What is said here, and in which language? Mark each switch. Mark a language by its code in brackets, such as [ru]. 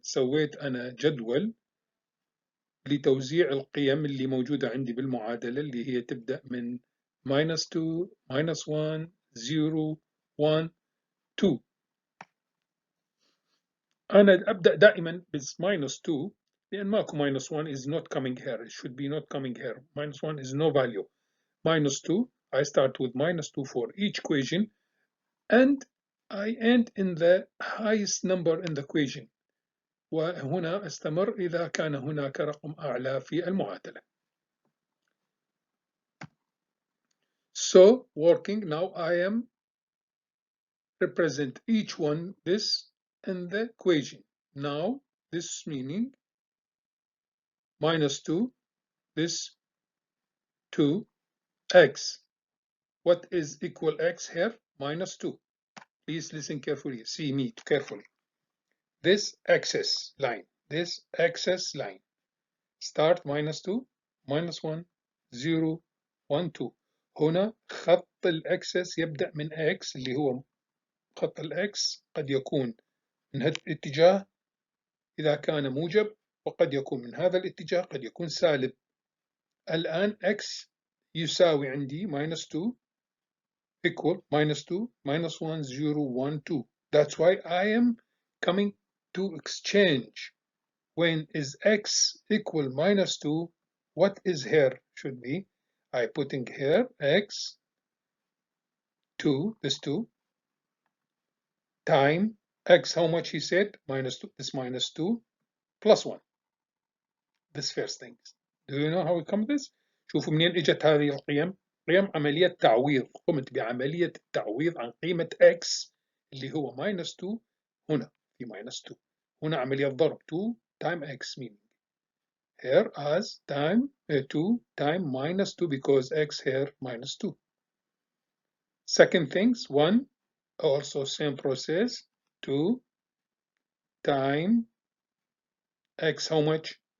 [ar] سويت أنا جدول لتوزيع القيم اللي موجودة عندي بالمعادلة اللي هي تبدأ من [en] minus 2, minus 1, 0, 1, 2. [ar] أنا أبدأ دائما بس [en] minus 2 [ar] لأن ماكو [en] minus 1 is not coming here. It should be not coming here. Minus 1 is no value. Minus 2, I start with minus 2 for each equation and I end in the highest number in the equation. [ar] وهنا استمر إذا كان هناك رقم أعلى في المعادلة. [en] So working now, I am represent each one this in the equation. Now this meaning minus 2, this 2, x. What is equal x here? Minus 2. Please listen carefully. See me carefully. This axis line. Start minus 2, minus 1, 0, 1, 2. [ar] هنا خط الأكسس يبدأ من x اللي هو خط الأكس قد يكون من هذا الاتجاه إذا كان موجب وقد يكون من هذا الاتجاه قد يكون سالب. الآن x يساوي عندي [en] minus 2 equal minus 2 minus 1 0 1 2. That's why I am coming to exchange. When is x equal minus 2, what is here should be I putting here x 2, this 2 time x, how much he said? Minus 2, this minus 2 plus 1. This first thing. Do you know how we come to this? [ar] شوفوا منين اجت هذه القيم. قيم عملية تعويض. قمت بعملية التعويض عن قيمة x اللي هو minus 2 هنا في minus 2. [en] هنا عملية ضرب 2 time x meaning here as time 2 time minus 2 because x here minus 2. Second things 1 also same process 2 time x how much?